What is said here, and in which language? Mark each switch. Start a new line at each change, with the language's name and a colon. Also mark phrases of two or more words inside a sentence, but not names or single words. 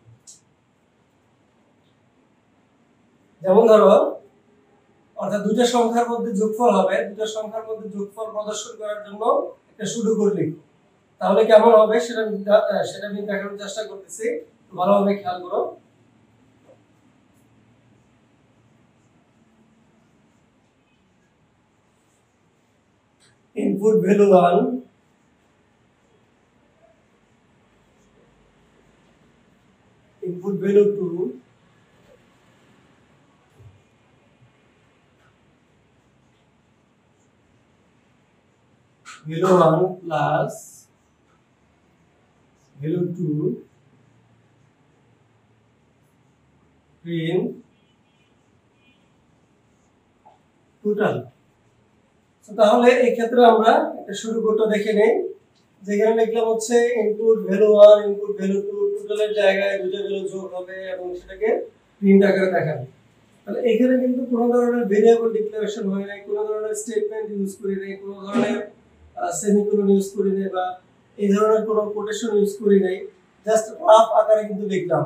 Bangla: যেমন ধরো, অর্থাৎ দুটো সংখ্যার মধ্যে যোগফল হবে, দুটো সংখ্যার মধ্যে যোগফল প্রদর্শন করার জন্য একটা সুডোকোড লিখো। তাহলে কেমন হবে সেটা আমি দেখানোর চেষ্টা করতেছি, ভালোভাবে খেয়াল করো।
English: input value 1, input value 2, value 1 plus value 2 print total।
Bangla: তাহলে এই ক্ষেত্রে আমরা একটা শুরু কোডটা দেখে নেই, যেখানে লিখলাম হচ্ছে
English: input value 1 input value 2
Bangla: টোটালের জায়গায় দুটো ভ্যালু যোগ হবে এবং সেটাকে প্রিন্ট আকারে দেখাবে। তাহলে এখানে কিন্তু কোনো ধরনের
English: variable declaration
Bangla: হয় নাই, কোনো ধরনের
English: statement use
Bangla: করি নাই, কোনো ধরনের
English: semicolon use
Bangla: করি নাই বা এই ধরনের কোনো
English: quotation use
Bangla: করি নাই,
English: just rough
Bangla: আকারে কিন্তু লিখলাম।